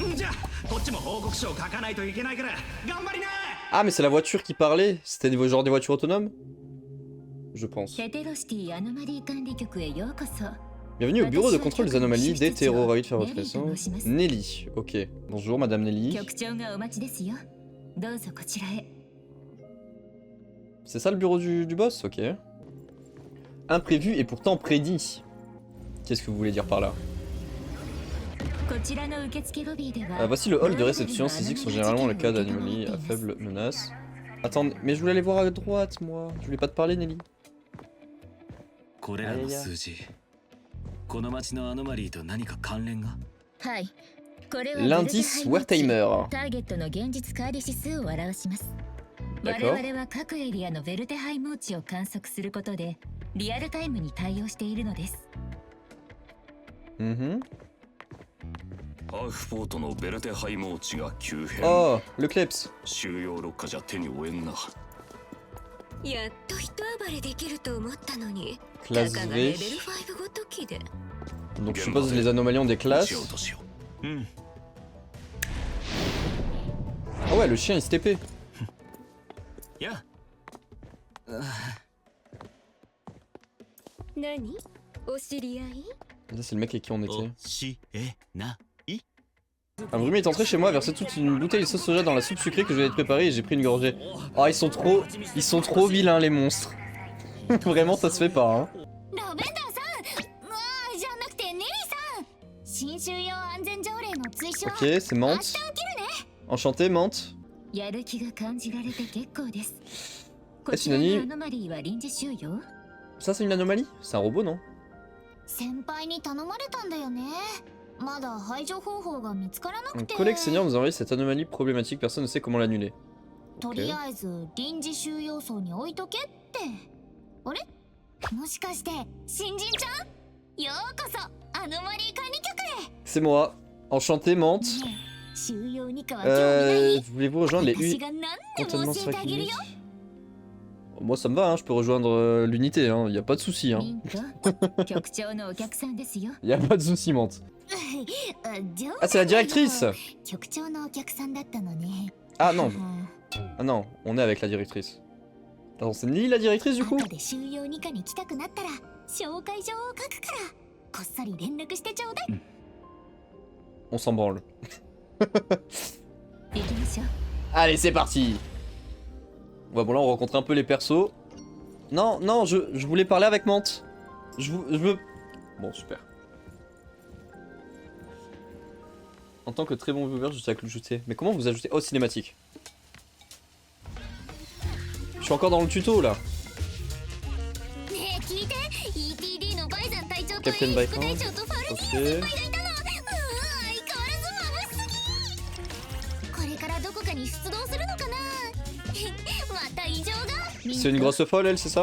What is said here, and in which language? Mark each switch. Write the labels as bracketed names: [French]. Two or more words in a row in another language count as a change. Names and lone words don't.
[Japanese] こっちも報告書を書かないといけないから頑張りな。 [French] Ah, mais c'est la voiture qui parlait. C'était genre des voitures autonomes. Je pense. [Japanese] ヘテロシティアノマリー管理局へようこそ。 [French] Bienvenue au bureau de contrôle des anomalies d'hétéroïdes faire votre connaissance. Nelly. Ok. Bonjour, madame Nelly. [Japanese] 局長がお待ちですよ。どうぞこちらへ。 [French] C'est ça le bureau du boss? Ok. Imprévu et pourtant prédit. Qu'est-ce que vous voulez dire par là? [Japanese] こちらの受付ロビーでは [French] Voici le hall de réception. Ces X sont généralement le cas d'anomalies à faible menace. Attends, mais je voulais aller voir à droite, moi. Je voulais pas te parler, Nelly. [Japanese] これらの数字この町のアノマリーと何か関連が。はい。これは [French] L'indice Wertheimer. [Japanese] ターゲットの現実乖離指数を表します。我 [French] D'accord. [Japanese] 々は各エリアのヴェルテハイムー値を観測することでリアルタイムに対応しているのです。 Mhm. ハーフポートのベルテハイモーチが急変。 [French] Oh, le Kleps. [Japanese] 収容6課じゃ手に負えんな。やっと一暴れできると思ったのに、 [French] Classe [Japanese] たかがレベ [French] V. [Japanese] ル5ごときで。 [French] Donc je suppose les anomalies ont des [Japanese] 撃ち [French] classes. [Japanese] 落としよう。 [French] Ah ouais, le chien il se TP. [Japanese] や何？お知り合い？ [French] Ça c'est le mec avec qui on [Japanese] お [French] était. [Japanese] しえない [French] Un brume est entré chez moi, a versé toute une bouteille de sauce soja dans la soupe sucrée que je venais de préparer et j'ai pris une gorgée. Ah, ils sont trop vilains les monstres. Vraiment, ça se fait pas, hein. [Japanese] ラベンダーさん、じゃなくてネリーさん。新収容安全条例の追奨。 [French] Ok, c'est Mante. Enchanté, Mante. [Japanese] やる気が感じられて結構です。こ [French] Est-ce [Japanese] ち [French] une [Japanese] らの [French] anomalie? [Japanese] アノマリーは臨時収容？ [French] Ça c'est une anomalie? C'est un robot, non? [Japanese] 先輩に頼まれたんだよね。まだ排除方法が見つからな [French] Un [Japanese] くて。 [French] collègue senior nous a envoyé cette anomalie problématique, personne ne sait comment l'annuler. [Japanese] とりあえず臨時収容層に置いとけって。あれ？もしかして新人ちゃん？ようこそアノマリー管理局へ。 [French] C'est moi. Enchanté, Mante. [Japanese] ねえ、収容にかは興味ない？ [French] Voulez-vous rejoindre les [Japanese] 私 U が何でも [French] contentement [Japanese] 教えてあげるよ。 [French] Moi ça me va, hein, je peux rejoindre l'unité, hein, y a pas de souci. Hein. [Japanese] ミント、局長のお客さんですよ。 [French] Y a pas de souci, Mante. [Japanese] 冗談 [French] Ah, c'est la directrice! [Japanese] 局長のお客さんだったのね。 [French] Ah non, ah non, on est avec la directrice. Attends, c'est Nelly la directrice du coup? [Japanese] 後で収容2課に来たくなったら紹介状を書くからこっそり連絡してちょうだい。 [French] On s'en branle. [Japanese] 行きましょう。 [French] Allez, c'est parti! Ouais, bon là on rencontre un peu les persos. Non, non, je voulais parler avec Mante. Je veux... Bon, super. En tant que très bon viewer, je sais à ajouter. Mais comment vous ajoutez? Oh, cinématique. Je suis encore dans le tuto là. [Japanese] ねえ聞いて、ETD のバイザン隊長と [English] Captain [Japanese] 副 [English] Bison. [Japanese] 隊長とファルディ [French] Ok. [Japanese] 先輩がいたの。相変わらず眩しすぎ。これからどこかに出動するのかな。また異常が。 [French] C'est une grosse folle elle, c'est ça?